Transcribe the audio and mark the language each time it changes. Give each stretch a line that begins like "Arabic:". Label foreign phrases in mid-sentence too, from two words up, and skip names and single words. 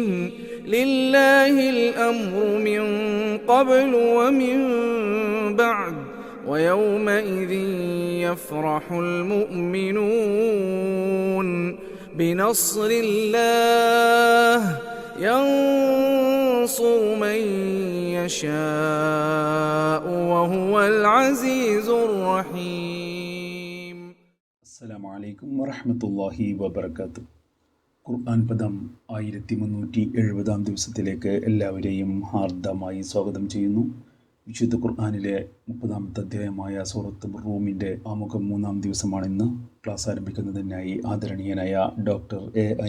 Arabic: لله الأمر من قبل ومن بعد ويومئذ يفرح المؤمنون بنصر الله ينصر من يشاء وهو العزيز الرحيم. السلام عليكم ورحمة الله وبركاته.
Malayalam: ഖുർആൻ പദം 1370 ദിവസത്തിലേക്ക് എല്ലാവരെയും ഹാർദമായി സ്വാഗതം ചെയ്യുന്നു. വിശുദ്ധ ഖുർആനിലെ 30-ാമത്തെ അധ്യായമായ സൂറത്ത് റൂമിൻ്റെ ആമുഖം 3-ാം ദിവസമാണിന്ന്. ക്ലാസ് ആരംഭിക്കുന്നതിനായി ആദരണീയനായ ഡോക്ടർ A.I.